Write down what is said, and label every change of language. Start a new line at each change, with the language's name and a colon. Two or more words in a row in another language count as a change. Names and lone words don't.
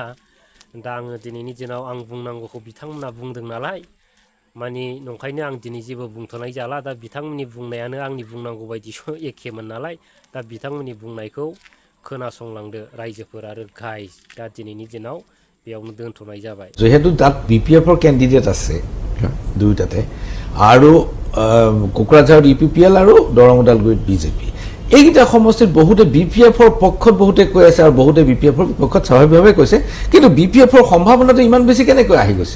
Bodo: दा आङो दिनैनि दिनाव आं बुंनांगौखौ बिथांमोना बुंदों नालाय, मानि नंखायनो आं दिनै जेबो बुंथ'नाय जाला। दा बिथांमोननि बुंनायानो आंनि बुंनांगौ बायदिसो एखेमोन नालाय, दा बिथांमोननि बुंनायखौ खोनासंलांदो रायजोफोर आरो गाइस। दा दिनैनि दिनाव बेयावनो दोनथ'नाय जाबाय।
Assamese: যেহেতু তাত বিপিএফৰ কেণ্ডিডেট আছে দুয়োটাতে, আৰু কোকৰাঝাৰত ইউপিপিএল আৰু দৰং ওদালগুৰিত বিজেপি, এইকেইটা সমষ্টিত বহুতে বিপিএফৰ পক্ষত বহুতে কৈ আছে আৰু বহুতে বিপিএফৰ পক্ষত স্বাভাৱিকভাৱে কৈছে, কিন্তু বিপিএফৰ সম্ভাৱনাটো ইমান বেছি কেনেকৈ আহি গৈছে